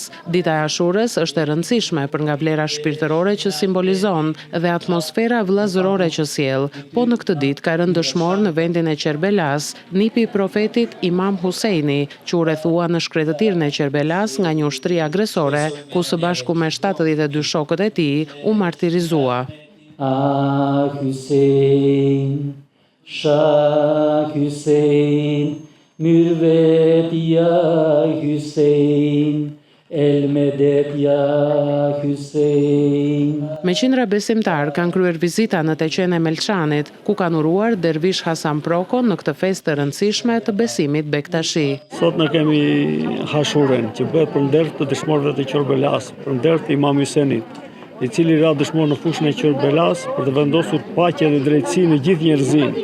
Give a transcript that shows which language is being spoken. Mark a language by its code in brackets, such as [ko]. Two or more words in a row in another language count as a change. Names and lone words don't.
[sq] Dita e Ashures është e rëndësishme për nga vlera shpirtërore që simbolizon dhe atmosfera vëllazërore që sjell. Po në këtë ditë ka rënë dëshmor në vendin e Qerbelas, nipi i profetit Imam Huseini, që u rrethua në shkretëtirën e Qerbelas nga një ushtri agresore, ku së bashku me 72 shokët e tij u martirizua. [tr] Ah Hüseyin, Shah Hüseyin, mürvet ya Hüseyin, el medet ya Hüseyin. [sq] Me qindra besimtar kanë kryer vizita në teqen e Melçanit, ku kanë uruar Dervish Hasan Proko në këtë festë të rëndësishme të besimit Bektashi. Sot ne kemi Hashuren, që bëhet për nder të dëshmorëve të Qerbelas, për nder të Imam Huseinit, i cili ra dëshmor në fushën e Qerbelas për të vendosur paqe dhe drejtësi në gjithë njerëzinë.